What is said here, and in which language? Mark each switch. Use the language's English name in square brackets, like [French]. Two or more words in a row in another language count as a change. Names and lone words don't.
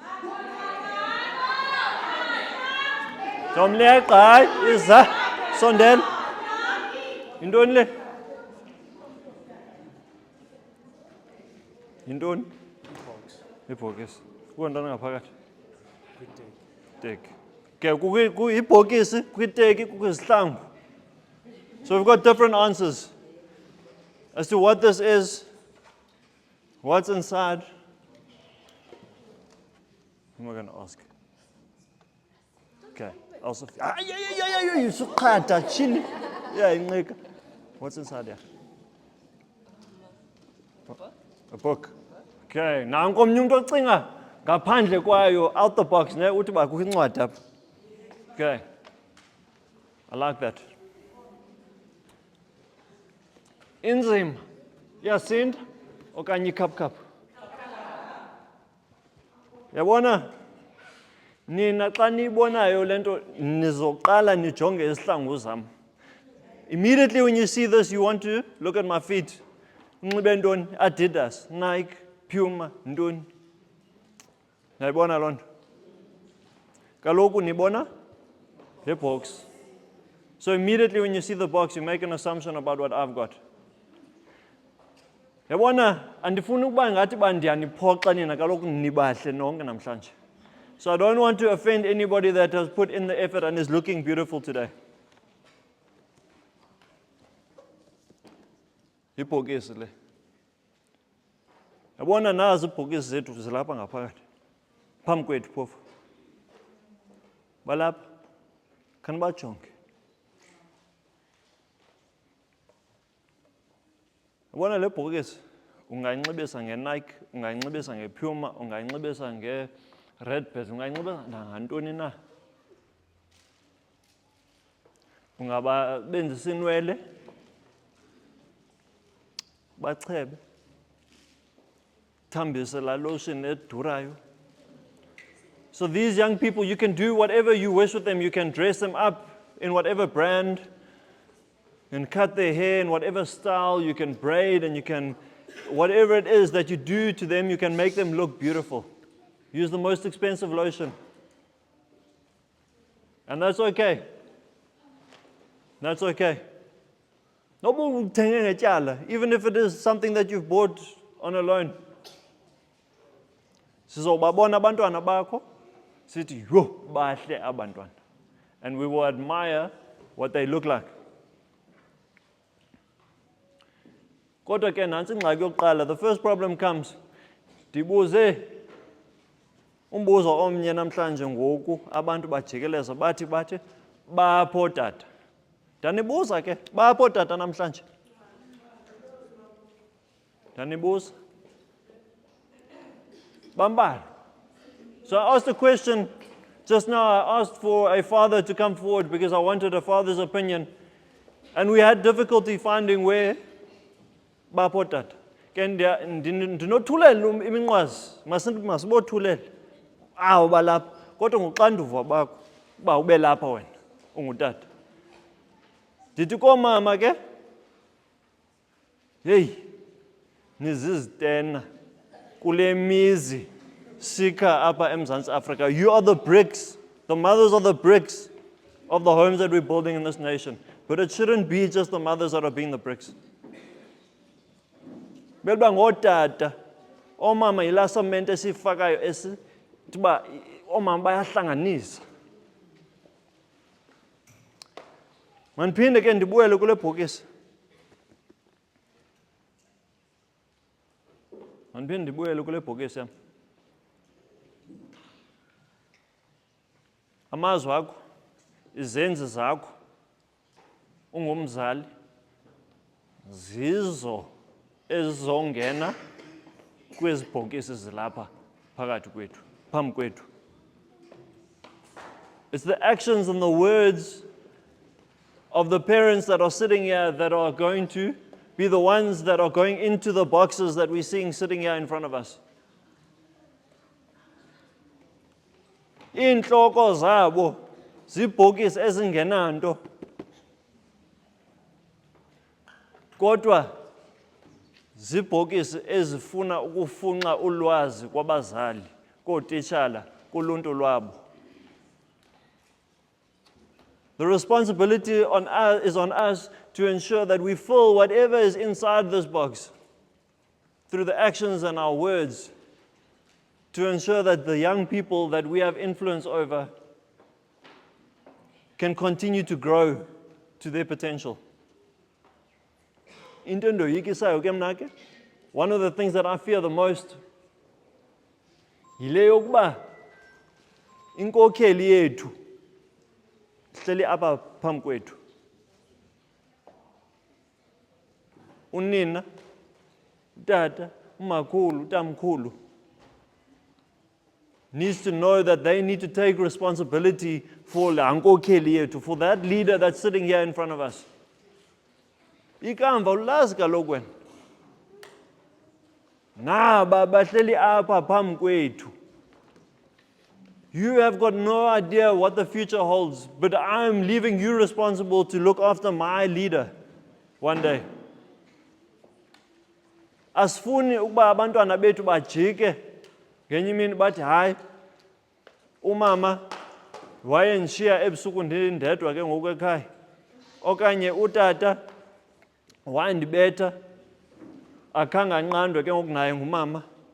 [Xhosa] Somleqa hayi iza sondela. Yintoni le? Yintoni? Ibhokisi. Kukho ntoni ngaphakathi? Iteki. Okay, ibhokisi, kwiteki, kwizihlangu. [English] So we've got different answers as to what this is, what's inside. Who am I going to ask? Okay, also. [Xhosa] You sukhata chini. Yeah, inceka. [English] What's inside here? A book. [Xhosa] Okay, nanko omnye umuntu ocinga ngaphandle kwayo [English] out the box [Xhosa] ne uthi ba kukho incwadi apha. [English] Okay. I like that. [Xhosa] Inzima. Yasinda okanye ikhaphukhaphu. Yabona nina xa niyibonayo lento nizoqala nijonge izihlangu zam. Immediately when you see this you want to look at my feet. unxibe ntoni? Adidas, Nike, Puma, ntoni? Nayibona loo nto? Kaloku nibona [English] the box. So immediately when you see the box, you make an assumption about what I've got. [Xhosa] Yabona, andifuni ukuba ngathi bandiyaniphoxa nina kaloku nibahle nonke namhlanje. [English] So I don't want to offend anybody that has put in the effort and is looking beautiful today. [Xhosa] Ibhokisi le. Yabona nazi ibhokisi zethu zilapha ngaphakathi. Phambi kwethu phofu. Balapha. Khanibajonge. Yabona le bhokisi ungayinxibisa ngeNike, ungayinxibisa ngePuma, ungayinxibisa ngeRedbird, ungayinxibisa ngantoni na. Ungababenzisa inwele, bachebe, thambise la lotion edurayo. [English] So these young people, you can do whatever you wish with them. You can dress them up in whatever brand. You can cut their hair in whatever style. You can braid, and you can, whatever it is that you do to them, you can make them look beautiful. Use the most expensive lotion. And that's okay. That's okay. Even if it is something that you've bought on a loan. [Xhosa] Sizobabona abantwana bakho, sithi yo bahle abantwana. [English] And we will admire what they look like. [Xhosa] Kodwa ke nansi ingxaki yokuqala, [English] the first problem comes. [Xhosa] Ndibuze umbuzo omnye namhlanje ngoku abantu bajikeleza bathi bapho tata. Ndanibuza ke bapho tata namhlanje. Ndanibuza. Bambala. [English] So I asked a question just now. I asked for a father to come forward because I wanted a father's opinion. And we had difficulty finding where [Xhosa] bapho tata. Ke ndinothulela iminqwazi, masibothulele. Awu balapha. Kodwa ngoxanduva bakho ba ube lapha wena ungutata. Ndithi komama ke, hey, nizizitena kule mizi sikha apha eMzantsi Africa. [English] You are the bricks, the mothers of the bricks of the homes that we're building in this nation. But it shouldn't be just the mothers that are being the bricks. [Xhosa] Belba ngotata, omama yila cement esifakayo tiba omama bayahlanganisa. Mandiphinde ke ndibuyele kule bhokisi. Mandiphinde ndibuyele kule bhokisi yam. Amazwi akho, izenzi zakho, ungumzali, zizo ezizongena kwezi bhokisi zilapha phakathi kwethu, phambi kwethu. [English] It's the actions and the words of the parents that are sitting here that are going to be the ones that are going into the boxes that we're seeing sitting here in front of us. [Xhosa] Inhloko zabo zibhokisi ezingenanto. Kodwa zibhokisi ezifuna ukufunxa ulwazi kwabazali, kootitshala, kuluntu lwabo. [English] The responsibility is on us to ensure that we fill whatever is inside this box through the actions and our words, to ensure that the young people that we have influence over can continue to grow to their potential. One of the things that I fear the most [Xhosa] yile yokuba inkokheli yethu hleli apha phambi kwethu. Unina, tata, umakhulu, utamkhulu [English] needs to know that they need to take responsibility for [Xhosa] la nkokheli yethu, [English] for that leader that's sitting here in front of us. [Xhosa] Ikamva ulazi kaloku wena. Naba bahleli apha phambi kwethu. [English] You have got no idea what the future holds, but I'm leaving you responsible to look after my leader one day. [Xhosa] Asifuni ukuba abantwana bethu bajike ngenye imini bathi hayi umama wayendishiya ebusuku ndindedwa ke ngoku ekhaya, okanye utata wandibetha akhange anqandwe ke ngoku naye ngumama.